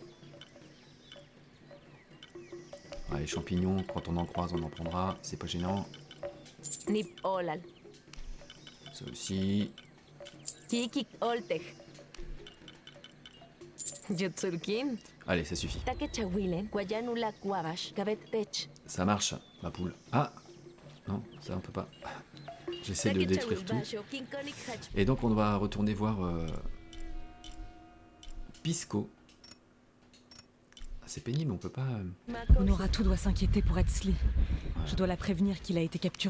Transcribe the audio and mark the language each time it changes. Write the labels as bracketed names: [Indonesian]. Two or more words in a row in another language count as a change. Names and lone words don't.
[French] Ouais, les champignons, quand on en croise, on en prendra, c'est pas gênant. Nip olal. Ça aussi. Kikik oltech. Jutsulkin. Allez, ça suffit. Takechawilen. Guayanula kuabash. Kabet tech. Ça marche, ma poule. Ah non, ça on peut pas. J'essaie de détruire tout. Et donc on va retourner voir Pisco. Ah, c'est pénible, on peut pas... Honoratu doit s'inquiéter pour Etzli. Je dois la prévenir qu'il a été capturé.